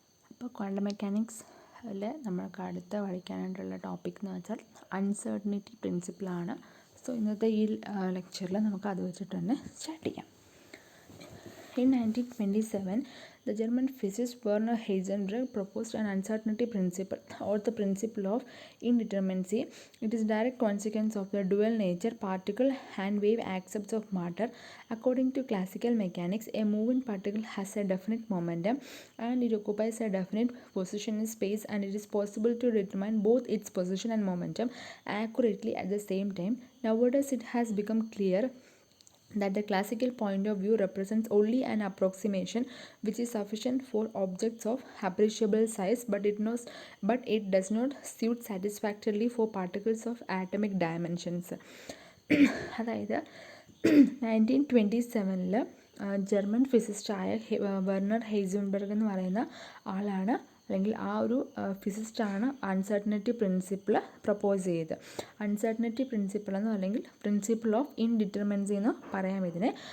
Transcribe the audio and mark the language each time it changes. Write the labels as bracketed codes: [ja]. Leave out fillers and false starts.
[ml] അപ്പോൾ ക്വാണ്ടം മെക്കാനിക്സിൽ നമ്മൾക്ക് അടുത്ത പഠിക്കാനായിട്ടുള്ള ടോപ്പിക് എന്ന് വെച്ചാൽ അൺസർട്ടനിറ്റി പ്രിൻസിപ്പിളാണ്. സോ ഇന്നത്തെ ഈ ലെക്ചറിൽ നമുക്ക് അത് വെച്ചിട്ട് തന്നെ സ്റ്റാർട്ട് ചെയ്യാം. [en] In 1927, the German physicist Werner Heisenberg proposed an uncertainty principle, or the principle of indeterminacy. It is a direct consequence of the dual nature particle and wave aspects of matter. According to classical mechanics, a moving particle has a definite momentum and it occupies a definite position in space, and it is possible to determine both its position and momentum accurately at the same time. Nowadays, it has become clear that the classical point of view represents only an approximation which is sufficient for objects of appreciable size, but it does not suit satisfactorily for particles of atomic dimensions. [ml] അതായത് 1927 German ഫിസിസ്റ്റായ Werner Heisenberg എന്ന് പറയുന്ന ആളാണ്, അല്ലെങ്കിൽ ആ ഒരു ഫിസിസ്റ്റാണ് uncertainty principle propose ചെയ്തത്. Uncertainty principle എന്നോ അല്ലെങ്കിൽ പ്രിൻസിപ്പിൾ ഓഫ് ഇൻഡിറ്റർമിനൻസി എന്ന് പറയാം ഇതിനെ.